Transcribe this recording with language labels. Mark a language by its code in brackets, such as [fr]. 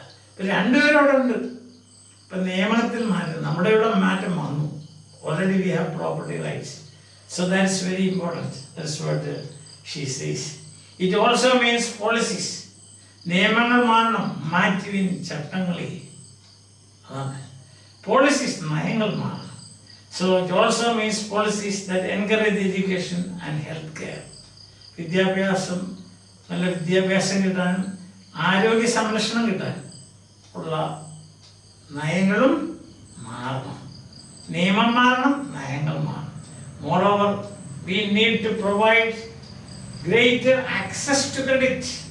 [ml] ഇപ്പം രണ്ടുപേരും അവിടെ ഉണ്ട്. ഇപ്പം നിയമനത്തിൽ മാറ്റം, നമ്മുടെ ഇവിടെ മാറ്റം വന്നു. [en] Already we have property rights. So that's very important. That's what she says. It also means policies. [ml] നിയമങ്ങൾ മാറണം, മാറ്റുവിൻ ചട്ടങ്ങളെ. അതാണ് പോളിസീസ്, നയങ്ങൾ മാറണം. [en] So it also means policies that encourage education and health care. [ml] വിദ്യാഭ്യാസം, നല്ല വിദ്യാഭ്യാസം കിട്ടാൻ, ആരോഗ്യ സംരക്ഷണം കിട്ടാൻ ഉള്ള നയങ്ങളും മാറണം. നിയമം മാറണം, നയങ്ങൾ മാറണം. [en] Moreover, we need to provide greater access to credit.